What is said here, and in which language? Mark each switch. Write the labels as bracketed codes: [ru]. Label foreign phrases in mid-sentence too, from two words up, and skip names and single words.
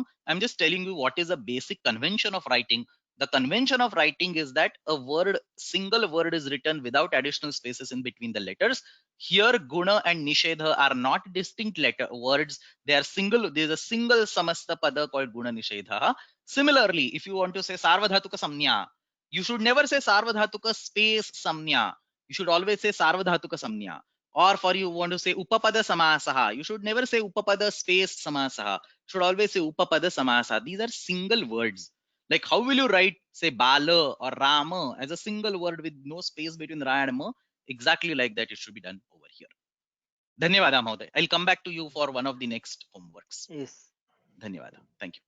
[en] I'm just telling you what is a basic convention of writing. The convention of writing is that a word, single word is written without additional spaces in between the letters. Here, guna and nishedha are not distinct words. They are single. There is a single [sa] samasta pada [en] called [sa] guna nishedha. [en] Similarly, if you want to say [sa] sarvadhatuka samnya, [en] you should never say sarvadhatuka space samnya. You should always say [sa] sarvadhatuka samnya. [en] Or for you want to say [sa] upapada samasaha, [en] you should never say upapada space samasaha. You should always say [sa] upapada samasa. [en] These are single words. Like how will you write say bala or rama as a single word with no space between ra and ma? Exactly like that it should be done over here. [sa] Dhanyavada Mahoday. [en] I'll come back to you for one of the next homeworks. Yes. Dhanyavada. Thank you.